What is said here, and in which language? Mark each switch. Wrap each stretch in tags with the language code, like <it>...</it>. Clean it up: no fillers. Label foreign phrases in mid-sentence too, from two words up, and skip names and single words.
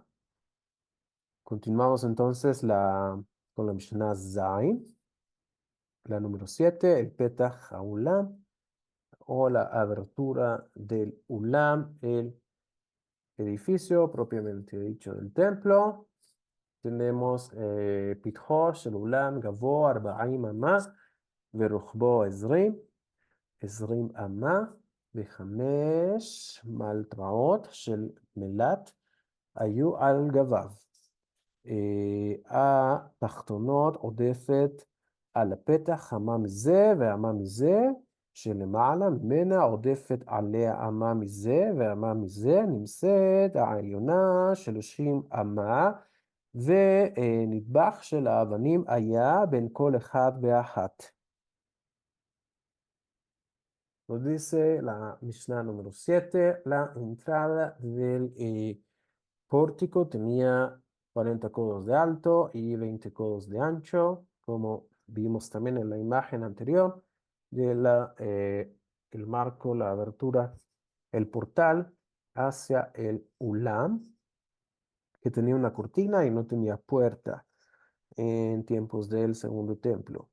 <es>Continuamos entonces con la Mishnah Zain, la número 7, el Petach HaUlam, o la abertura del Ulam, el edificio propiamente dicho del templo.</es> <he>Tenemos Pitho של אולם גבוה 40 אמה ורוחבו 20 אמה וחמש מלטרות של מלט היו על גביו. התחתונות עודפת על הפתח אמה מזה ואמה מזה, שלמעלה ממנה עודפת עליה אמה מזה ואמה מזה, נמצאת העליונה 30 אמה, ונדבך של האבנים היה בין כל אחד ואחת.</he> <es>Nos dice la Mishnah número 7, la entrada del pórtico tenía 40 codos de alto y 20 codos de ancho, como vimos también en la imagen anterior de el marco, la abertura, el portal hacia el Ulam, que tenía una cortina y no tenía puerta en tiempos del segundo templo.</es>